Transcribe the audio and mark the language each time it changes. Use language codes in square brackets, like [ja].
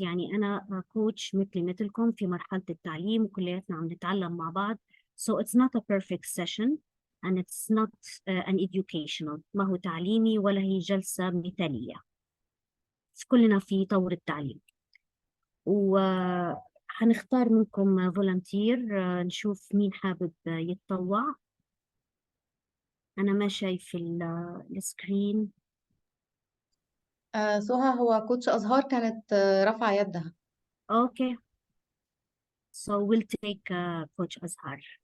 [ar] يعني أنا كوتش مثلكم في مرحلة التعليم، وكلياتنا عم نتعلم مع بعض. [en] So it's not a perfect session and it's not an educational. [ar] ما هو تعليمي ولا هي جلسة مثالية. كلنا في طور التعليم. وحنختار منكم فولنتير، نشوف مين حابب يتطوع. أنا ما شايف السكرين. سهى، هو كوتش أزهار كانت رافعة يدها. [en] Okay, so we'll take Coach Azhar.